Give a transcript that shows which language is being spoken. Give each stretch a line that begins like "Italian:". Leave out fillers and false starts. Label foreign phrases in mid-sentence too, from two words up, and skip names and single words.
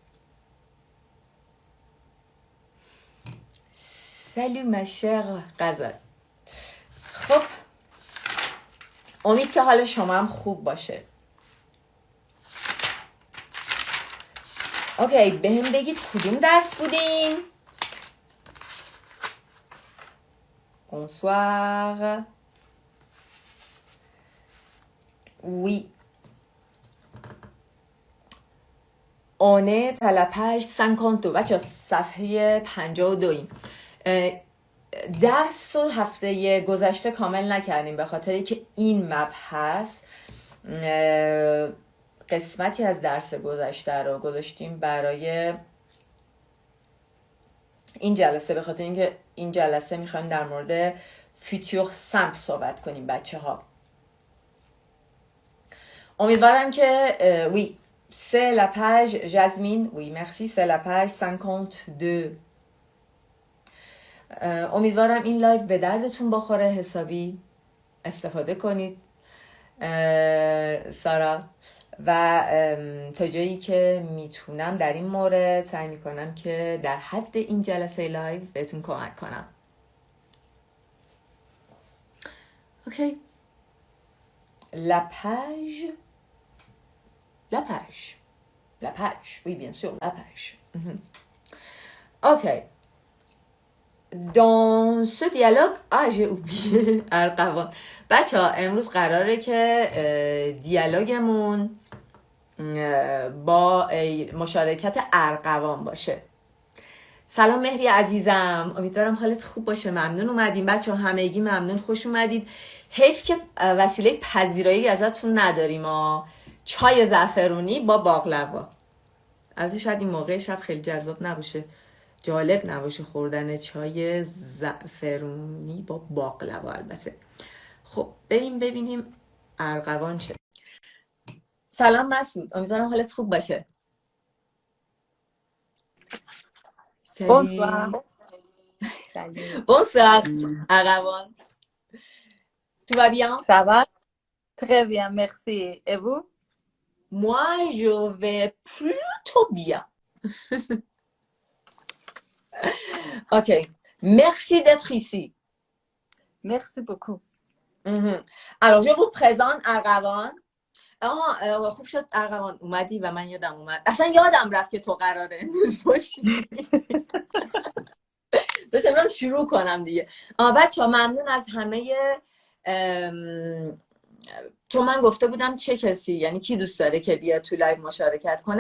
Persian: سلام مشر غزل. خب امید که حال شما هم خوب باشه. اوکی، به هم بگید کدوم درس بودیم؟
French: Bonsoir. Oui. On est à la page 52.
Persian: بچه صفحه 52 ایم. درس و هفته گذشته کامل نکردیم به خاطری که این مبحث قسمتی از درس گذشته رو گذاشتیم برای این جلسه، به خاطر اینکه این جلسه میخوایم در مورد
English: future simple
Persian: صحبت کنیم بچه ها. امیدوارم که
French: oui, c'est la page Jasmine. Oui, merci, c'est la page 52.
Persian: امیدوارم این لایو به دردتون بخوره، حسابی استفاده کنید سارا، و تا جایی که میتونم در این مورد سعی میکنم که در حد این جلسه لایو بهتون کمک کنم. اوکی.
French: La page. Oui, bien sûr, la page. Ok. Dans ce dialogue, j'ai oublié ارغوان.
Persian: بچه ها امروز قراره که دیالوگمون با مشارکت ارغوان باشه. سلام مهری عزیزم، امیدوارم حالت خوب باشه. ممنون اومدین بچه ها، همگی ممنون، خوش اومدید. حیف که وسیله پذیرایی ازتون نداریم. چای زعفرونی با باقلوا. البته شاید این موقع شب خیلی جذاب نباشه، جالب نباشه خوردن چای زعفرونی با باقلوا. البته خب بریم ببینیم ارغوان چه. سلام مسعود، امیدوارم حالت خوب باشه.
French: Bonsoir. Salut. Bonsoir, Arawan. Tout va bien? Ça va? Très bien, merci. Et vous? Moi, je vais plutôt bien. Ok. Merci d'être ici. Merci beaucoup. Alors, je vous présente Arawan.
Persian: خوب شد ارغوان اومدی و من یادم اومد. اصلا یادم رفت که تو قراره امروز باشی. بس امروز شروع کنم دیگه. بچه ها ممنون از همه. تو من گفته بودم چه کسی، یعنی کی دوست داره که بیاد تو لایو مشارکت کنه.